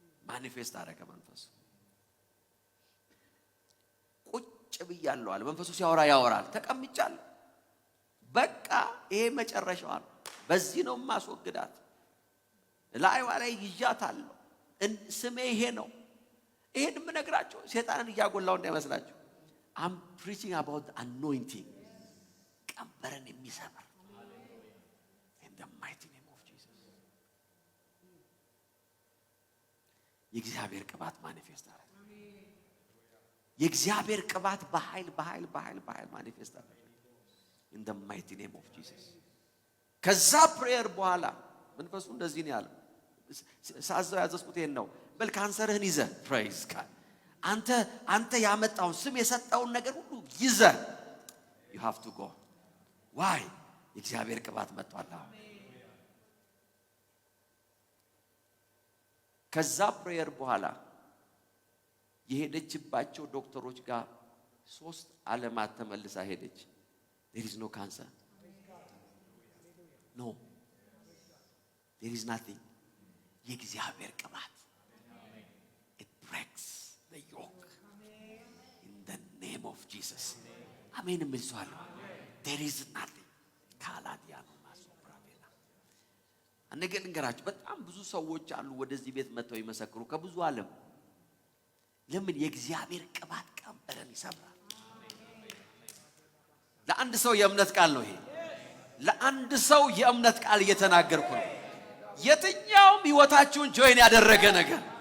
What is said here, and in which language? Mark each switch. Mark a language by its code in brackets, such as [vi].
[am] ማኒፌስት አደረገ መንፈሱ። ቁጭ ብያለሁ አለ መንፈሱ። ሲያወራ ያወራል። ተቀምጫለሁ። በቃ ይሄ መጨረሻው ነው። በዚህ ነው ማስወግዳት። ላይዋ ላይ ይዣታለሁ። ስሜ ይሄ ነው። ይሄን የምነግራችሁ ሰይጣንን እያጎላው እንዳይመስላችሁ። [en] I'm preaching about the anointing. [am] ቀንበርን የሚሰብር [en] in the mighty name of Jesus. [am] የእግዚአብሔር ቅባት ማኒፌስት አደረገ። የእግዚአብሔር ቅባት በኃይል ማኒፌስት አደረገ [en] in the mighty name of Jesus. [am] ከዛ ፕሬየር በኋላ መንፈሱ እንደዚህ ነው ያለው። ሳዘው ያዘዝኩት ይሄን ነው። በል ካንሰርህን ይዘህ ፕሬይዝ ጋድ። አንተ ያመጣውን ስም የሰጠውን ነገር ሁሉ ይዘህ [en] you have to go. why? [am] የእግዚአብሔር ቅባት መጥቷል። ከዛ ፕሬየር በኋላ የሄደችባቸው ዶክተሮች ጋር 3 ዓለማት ተመልሳ ሄደች። [en] there is no cancer. no, there is nothing. [am] የእግዚአብሔር ቅባት [en] it breaks the yoke in the name of Jesus. [am] አሜን እምልሷለሁ። [en] there is nothing. [am] ካላዲያኖ ማሶፕራቬላ አንገል እንገራችሁ። በጣም ብዙ ሰዎች አሉ ወደዚህ ቤት መጥተው ይመሰክሩ ከብዙ ዓለም። ለምን? የእግዚአብሔር ቅባት ቀንበርን ይሰብራል። ለአንድ ሰው የእምነት ቃል ነው ይሄ። ለአንድ ሰው የእምነት ቃል እየተናገርኩ ነው። የትኛውም ህይወታችሁን ጆይን ያደረገ ነገር